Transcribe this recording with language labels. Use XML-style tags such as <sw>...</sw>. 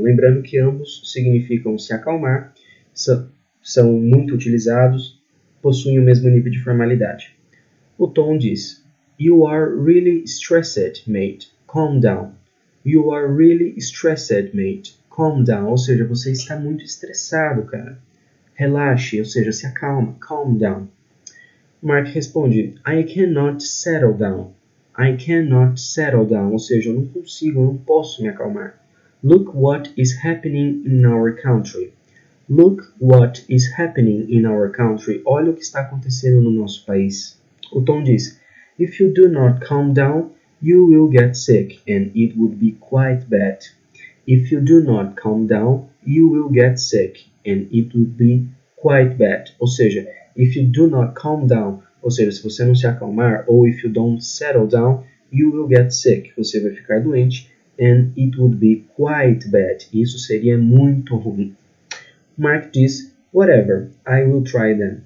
<pt>Lembrando que ambos significam se acalmar, são muito utilizados, possuem o mesmo nível de formalidade. O Tom diz,</pt> <en>you are really stressed, mate. Calm down. You are really stressed, mate. Calm down.</en> <pt>Ou seja, você está muito estressado, cara. Relaxe, ou seja, se acalma.</pt> <en>Calm down.</en> <pt>Mark responde,</pt> <en>I cannot settle down. I cannot settle down.</en> <pt>Ou seja, eu não consigo, eu não posso me acalmar.</pt> <en>Look what is happening in our country. Look what is happening in our country.</en> <pt>Olha o que está acontecendo no nosso país. O Tom diz,</pt> <en>if you do not calm down, you will get sick and it would be quite bad. If you do not calm down, you will get sick and it would be quite bad.</en> <pt>Ou seja,</pt> <en>if you do not calm down,</en> <pt>ou seja, se você não se acalmar, ou</pt> <en>if you don't settle down, you will get sick.</en> <pt>Você vai ficar doente</pt> <en>and it would be quite bad.</en> <pt>Isso seria muito ruim. Mark diz,</pt> <en>whatever, I will try them.</en>